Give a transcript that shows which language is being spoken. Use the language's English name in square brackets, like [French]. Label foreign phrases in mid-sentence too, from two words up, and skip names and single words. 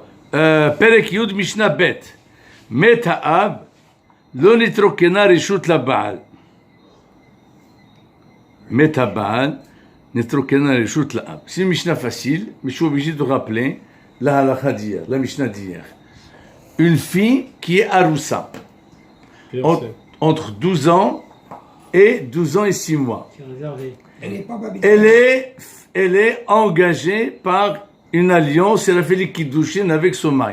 [Hebrew] פרק י' משנה ב' מת האב לא נתרוקנה רשות לבעל. מת הבעל נתרוקנה רשות לאב. [French] C'est une Mishnah facile, mais je suis obligé de rappeler la halakha d'hier, la Mishnah d'hier. Une fille qui est aroussa, entre 12 ans et 12 ans et 6 mois. Elle est engagée par une alliance, elle a fait les kiddushin avec son mari.